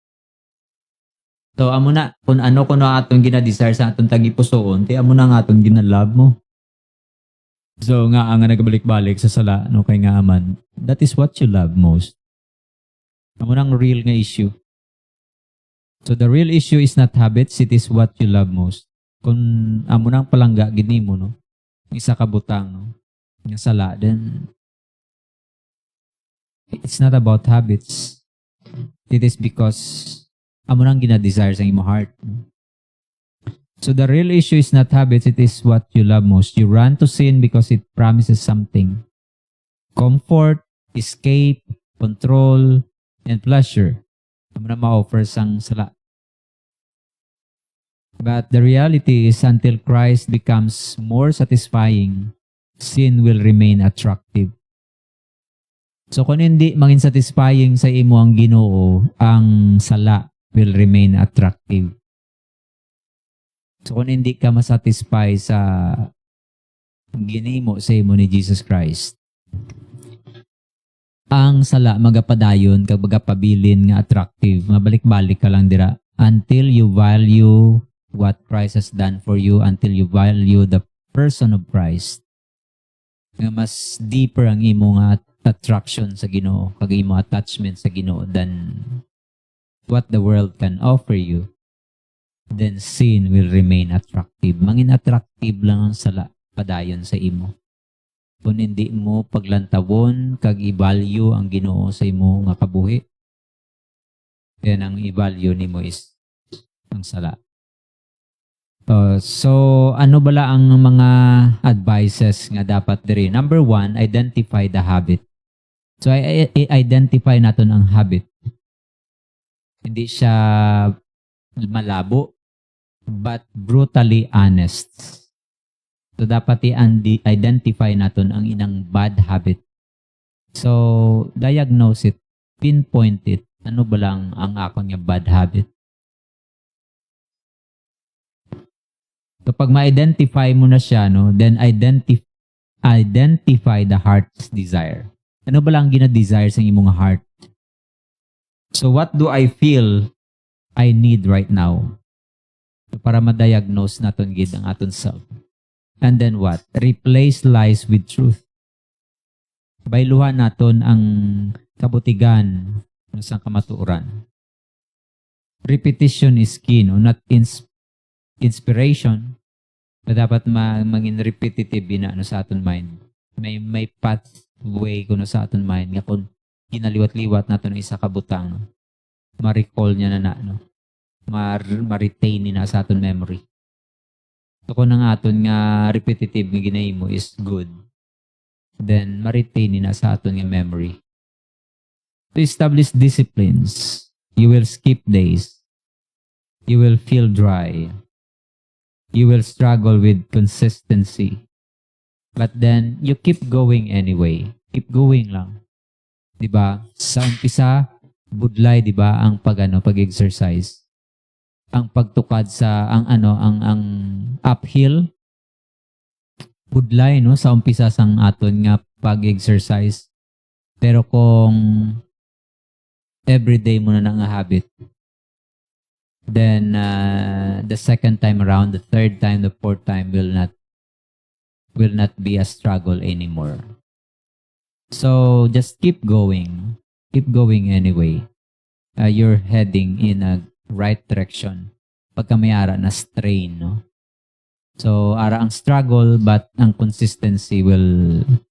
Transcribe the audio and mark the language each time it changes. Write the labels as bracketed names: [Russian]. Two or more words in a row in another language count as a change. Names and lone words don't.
[Hiligaynon] So amo na kung ano kuno atong gina-desire sa atong tagipusoon, ti amo na nga atong gina-love mo. So nga ang nagabalik-balik sa sala no kay nga aman, [English] that is what you love most. [Hiligaynon] Amo nang real nga issue. [English] So the real issue is not habits, it is what you love most. [Hiligaynon] Kung amo nang palangga gid nimo no, isa ka butang no, nga sala, [English] then it's not about habits. It is because [Hiligaynon] amo nang gina-desire sa imo heart. [English] So the real issue is not habits, it is what you love most. You run to sin because it promises something. Comfort, escape, control, and pleasure. [Hiligaynon] Amo na ma-offer sang sala. [English] But the reality is until Christ becomes more satisfying, sin will remain attractive. [Hiligaynon] So kung hindi mangin satisfying sa imo ang Ginoo, ang sala [English] will remain attractive. [Hiligaynon] So kung hindi ka masatisfy sa ginimo sa imo ni Jesus Christ, ang sala magapadayon kag magapabilin nga attractive, mabalik-balik ka lang dira [English] until you value what Christ has done for you, until you value the person of Christ. [Hiligaynon] Nga mas deeper ang imo nga attraction sa Ginoo, kag imo attachment sa Ginoo [English] than what the world can offer you, then sin will remain attractive. [Hiligaynon] Mangin attractive lang ang sala padayon sa imo. Kung hindi mo paglantawon kag i-value ang Ginoo sa imo nga kabuhi, then ang i-value nimo is ang sala. So ano bala ang mga advices nga dapat diri? [English] Number 1, identify the habit. [Hiligaynon] So identify naton ang habit. Hindi siya malabo but [English] brutally honest. [Hiligaynon] So dapat i-identify naton ang inang [English] bad habit. So diagnose it, pinpoint it. [Hiligaynon] Ano ba lang ang akong nga [English] bad habit? [Hiligaynon] So pag ma-identify mo na siya, [English] no, then identify the heart's desire. [Hiligaynon] Ano ba lang gina-desire sa imong heart? [English] So what do I feel I need right now? [Hiligaynon] So para ma-diagnose naton gid ang aton self. [English] And then what? Replace lies with truth. Bayluhan naton ang kabutigan sa kamatuoran. Repetition is key, no? Not inspiration. [Hiligaynon] Na dapat mangin repetitive na ano sa aton mind. May pathway kuno sa aton mind nga kung ginaliwat-liwat nato ng isa ka butang, no? Ma-recall niya na no? Ma-retain na sa aton memory. So kung ang aton nga repetitive nga ginahimo is good, then ma-retain na sa aton nga memory. [English] To establish disciplines, you will skip days. You will feel dry. You will struggle with consistency. But then, you keep going anyway. Keep going [Hiligaynon] lang. Diba? Sa umpisa, budlay, diba? Ang pag-exercise. Ang pagtukad sa, ang uphill. Budlay, no? Sa umpisa sang aton nga pag-exercise. Pero kung everyday mo na nga habit, [English] then the second time around, the third time, the fourth time will not be a struggle anymore. So just keep going anyway. You're heading in a right direction. [Hiligaynon] Pagka may ara na strain, no? So ara ang struggle, but ang [English] consistency will